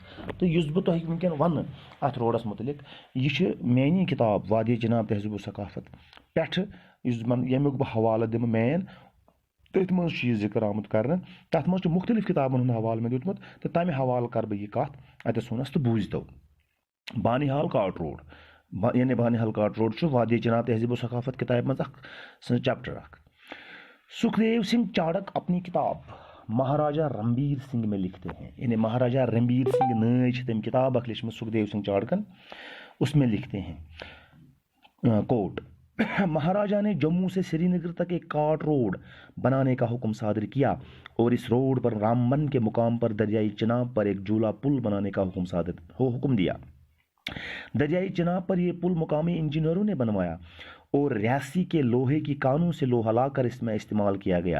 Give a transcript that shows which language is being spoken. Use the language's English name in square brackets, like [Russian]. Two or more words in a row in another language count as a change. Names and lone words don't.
[Kashmiri] تہٕ یُس بہٕ تۄہہِ وٕنکٮ۪ن ونہٕ اتھ روڈس متعلق یہِ چھِ میٛٲنی کِتاب وادی جناب تہذیب و ثقافت پٮ۪ٹھٕ یُس ییٚمیُک بہٕ حوالہٕ دِمہٕ مین تٔتھۍ منٛز چھُ یہِ ذِکر آمُت کرنہٕ. تتھ منٛز چھُ مختلف کِتابن ہُنٛد حوالہٕ مےٚ دیُتمُت تہٕ تمہِ حوالہٕ کرٕ بہٕ یہِ کتھ اتٮ۪س وُنس تہٕ بوٗزۍتو. بانِہال کاٹ روڈ یعنی بانِہال کاٹ روڈ چھُ وادی جناب تہذیب و ثقافت کتابہِ منٛز اکھ چیپٹر اکھ. [Urdu] سکھدیو سنگھ چاڑک اپنی کتاب مہاراجا رنبیر سنگھ میں لکھتے ہیں یعنی مہاراجا رنبیر سنگھ [Kashmiri] نٲے چھِ تٔمۍ کتاب اکھ لیچھمٕژ سکھدیو سنگھ چاڑکن [Urdu] اس میں لکھتے ہیں کوٹ مہاراجا نے جموں سے سری نگر تک ایک کاٹ روڈ بنانے کا حکم صادر کیا اور اس روڈ پر رامبن کے مقام پر دریائی چناب پر ایک جھولا پل بنانے کا حکم دیا. دریائی چناب پر یہ پل مقامی انجینئروں نے بنوایا اور ریاسی کے لوہے کی کانوں سے لوہا لا کر اس میں استعمال کیا گیا۔